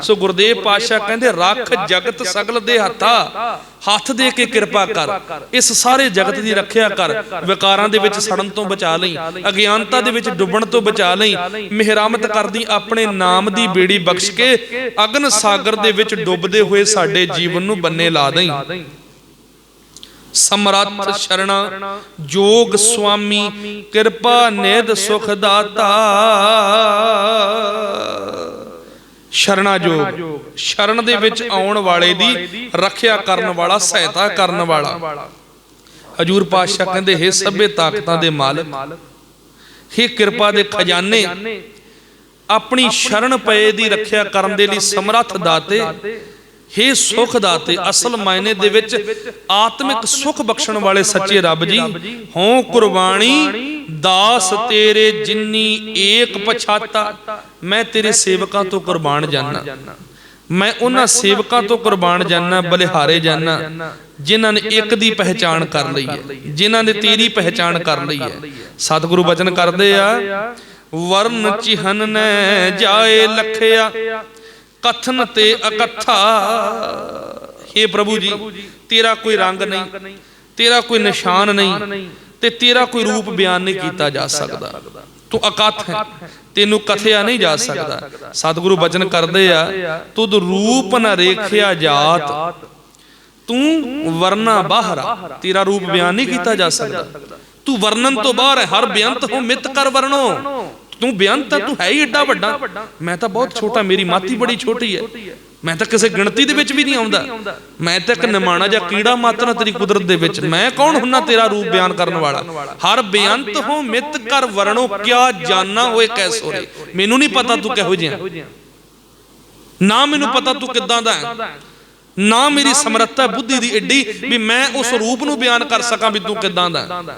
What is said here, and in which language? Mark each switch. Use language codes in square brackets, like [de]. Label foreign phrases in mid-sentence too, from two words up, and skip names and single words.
[pa] ਸੋ ਗੁਰਦੇਵ ਪਾਤਸ਼ਾਹ ਕਹਿੰਦੇ ਰੱਖ ਜਗਤ ਸਗਲ ਦੇ ਹੱਥਾ, ਹੱਥ ਦੇ ਕੇ ਕਿਰਪਾ ਕਰ, ਇਸ ਸਾਰੇ ਜਗਤ ਦੀ ਰੱਖਿਆ ਕਰ। ਵਿਕਾਰਾਂ ਦੇ ਵਿੱਚ ਸੜਨ ਤੋਂ ਬਚਾ ਲਈਂ, ਅਗਿਆਨਤਾ ਦੇ ਵਿੱਚ ਡੁੱਬਣ ਤੋਂ ਬਚਾ ਲਈਂ। ਮਿਹਰਾਮਤ ਕਰਦੀ ਆਪਣੇ ਨਾਮ ਦੀ ਬੇੜੀ ਬਖ਼ਸ਼ ਕੇ, ਅਗਨ ਸਾਗਰ ਦੇ ਵਿੱਚ ਡੁੱਬਦੇ ਹੋਏ ਸਾਡੇ ਜੀਵਨ ਨੂੰ ਬੰਨੇ ਲਾ ਦਈਂ। ਸਮਰਥ ਸਰਣਾ ਜੋਗ ਸੁਆਮੀ, ਕਿਰਪਾ ਨਿਧ ਸੁਖ ਦਾਤਾ। ਸਰਣਾ ਜੋਗ, ਸ਼ਰਣ ਦੇ ਵਿੱਚ ਆਉਣ ਵਾਲੇ ਦੀ ਰੱਖਿਆ ਕਰਨ ਵਾਲਾ, ਸਹਾਇਤਾ ਕਰਨ ਵਾਲਾ। ਹਜ਼ੂਰ ਪਾਤਸ਼ਾਹ ਕਹਿੰਦੇ ਹੇ ਸਭੇ ਤਾਕਤਾਂ ਦੇ ਮਾਲਕ, ਹੇ ਕਿਰਪਾ ਦੇ ਖ਼ਜ਼ਾਨੇ, ਆਪਣੀ ਸ਼ਰਨ ਪਏ ਦੀ ਰੱਖਿਆ ਕਰਨ ਦੇ ਲਈ ਸਮਰੱਥ ਦਾਤੇ, ਹੇ ਸੁਖ ਦਾਤੇ, ਅਸਲ ਮਾਇਨੇ ਦੇ ਵਿੱਚ ਆਤਮਿਕ ਸੁਖ ਬਖਸ਼ਣ ਵਾਲੇ ਸੱਚੇ ਰੱਬ ਜੀ, ਹੋਂ ਕੁਰਬਾਨੀ ਦਾਸ ਤੇਰੇ ਜਿੰਨੀ ਏਕ ਪਛਾਤਾ। ਮੈਂ ਤੇਰੇ ਸੇਵਕਾਂ ਤੋਂ ਕੁਰਬਾਨ ਜਾਨਾ, ਮੈਂ ਉਹਨਾਂ ਸੇਵਕਾਂ ਤੋਂ ਕੁਰਬਾਨ ਜਾਨਾ, ਬਲਿਹਾਰੇ ਜਾਨਾ ਜਿਨ੍ਹਾਂ ਨੇ ਇੱਕ ਦੀ ਪਹਿਚਾਣ ਕਰ ਲਈ ਹੈ, ਜਿਨ੍ਹਾਂ ਨੇ ਤੇਰੀ ਪਹਿਚਾਣ ਕਰ ਲਈ ਹੈ। ਸਤਿਗੁਰੂ ਬਚਨ ਕਰਦੇ ਆ, ਵਰਨ ਚਿਹਨ ਨੇ ਜਾਏ ਲਖਿਆ, ਕਥਨ ਤੇ ਅਕਥਾ। [hi] हे प्रभु जी, तेरा कोई रंग नहीं, तेरा कोई निशान नहीं, ते तेरा कोई रूप बयान नहीं किया जा सकता। तू अकथ है, तेनू कथिया नहीं जा सकता। [pa] ਸਤਿਗੁਰੂ ਬਚਨ ਕਰਦੇ ਆ, ਤੁਧ ਰੂਪ ਨ ਰੇਖਿਆ ਜਾਤਿ, ਤੂ ਵਰਨਾ ਬਾਹਰਾ, [hi] तेरा रूप बयान नहीं किया जा सकता। [pa] ਤੂੰ ਵਰਣਨ ਤੋਂ ਬਾਹਰ ਹੈ, ਹਰਿ ਬੇਅੰਤ ਹਉ ਮਿਤਿ ਕਰਿ ਵਰਨਉ। ਤੂੰ ਬੇਅੰਤ ਹੈ, ਤੂੰ ਹੈ ਹੀ ਏਡਾ ਵੱਡਾ, ਮੈਂ ਤਾਂ ਬਹੁਤ ਛੋਟਾ, ਮੇਰੀ ਮਾਤੀ ਬੜੀ ਛੋਟੀ ਹੈ, ਮੈਂ ਤਾਂ ਕਿਸੀ ਗਿਣਤੀ ਦੇ ਵਿੱਚ ਭੀ ਨਹੀਂ ਆਉਂਦਾ, ਮੈਂ ਤਾਂ ਇੱਕ ਨਿਮਾਣਾ ਜਾ ਕੀੜਾ ਮਾਤਰ ਤੇਰੀ ਕੁਦਰਤ ਦੇ ਵਿੱਚ। ਮੈਂ ਕੌਣ ਹੁੰਨਾ ਤੇਰਾ ਰੂਪ ਬਿਆਨ ਕਰਨ ਵਾਲਾ। ਹਰਿ ਬੇਅੰਤ ਹਉ ਮਿਤਿ ਕਰਿ ਵਰਨਉ, ਕਿਆ ਜਾਨਾ ਹੋਇ ਕੈਸੋ ਰੇ। ਮੈਨੂੰ ਨਹੀਂ ਪਤਾ ਤੂੰ ਕਿਹੋ ਜਿਹਾ, ਨਾ ਮੈਨੂੰ ਪਤਾ ਤੂੰ ਕਿੱਦਾਂ ਦਾ ਹੈ, ਨਾ ਮੇਰੀ ਸਮਰੱਥਾ ਬੁੱਧੀ ਦੀ ਏਡੀ ਭੀ ਮੈਂ ਉਸ ਰੂਪ ਨੂੰ ਬਿਆਨ ਕਰ ਸਕਾਂ ਭੀ ਤੂੰ ਕਿੱਦਾਂ ਦਾ ਹੈ।